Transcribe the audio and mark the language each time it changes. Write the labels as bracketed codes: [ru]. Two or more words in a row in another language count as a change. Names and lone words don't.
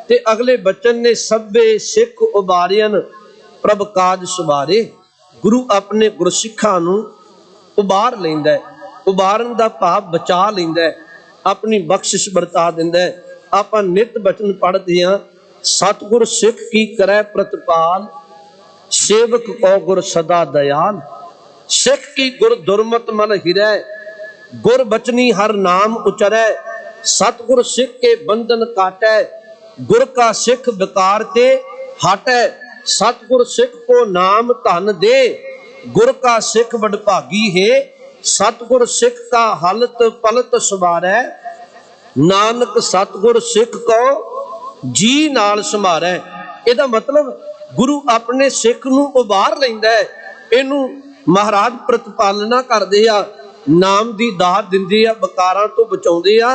[pa] ਤੇ ਅਗਲੇ ਬਚਨ ਨੇ ਸਭੇ ਸਿਖ ਉਬਾਰੀਅਨ ਪ੍ਰਭ ਕਾਜ ਸਵਾਰੇ। ਗੁਰੂ ਅਪਣੇ ਗੁਰਸਿਖਾਂ ਨੂੰ ਉਬਾਰ ਲੈਂਦਾ ਹੈ, ਉਬਾਰਨ ਦਾ ਭਾਵ ਬਚਾ ਲੈਂਦਾ ਹੈ, ਅਪਣੀ ਬਖ਼ਸ਼ਿਸ਼ ਵਰਤਾ ਦਿੰਦਾ ਹੈ। ਆਪਾਂ ਨਿਤ ਬਚਨ ਪੜ੍ਹਦੇ ਹਾਂ, ਸਤਿਗੁਰ ਸਿਖ ਕੀ ਕਰੈ ਪ੍ਰਤਿਪਾਲ, ਸੇਵਕ ਕਉ ਗੁਰ ਸਦਾ ਦਇਆਲ। ਸਿਖ ਕੀ ਗੁਰ ਦੁਰਮਤਿ ਮਲੁ ਹਿਰੈ, ਗੁਰ ਬਚਨੀ ਹਰਿ ਨਾਮੁ ਉਚਰੈ। ਸਤਿਗੁਰ ਸਿਖ ਕੇ ਬੰਧਨ ਕਾਟੈ, ਗੁਰ ਕਾ ਸਿਖੁ ਬਿਕਾਰ ਤੇ ਹਟੈ। ਸਤਿਗੁਰ ਸਿਖ ਕਉ ਨਾਮ ਧਨੁ ਦੇ, ਗੁਰ ਕਾ ਸਿਖੁ ਵਡਭਾਗੀ ਹੈ। ਸਤਿਗੁਰ ਸਿਖ ਕਾ ਹਲਤੁ ਪਲਤੁ ਸਵਾਰੈ, ਨਾਨਕ ਸਤਿਗੁਰ ਸਿਖ ਕਉ ਜੀ ਨਾਲਿ ਸਮਾਰੈ। ਇਹਦਾ ਮਤਲਬ ਗੁਰੂ ਅਪਣੇ ਸਿਖ ਨੂੰ ਉਬਾਰ ਲੈਂਦਾ ਹੈ, ਇਹਨੂੰ ਮਹਾਰਾਜ ਪ੍ਰਤਿਪਾਲਣਾ ਕਰਦੇ ਆ, ਨਾਮ ਦੀ ਦਾਤ ਦਿੰਦੇ ਆ, ਬਿਕਾਰਾਂ ਤੋਂ ਬਚਾਉਂਦੇ ਆ।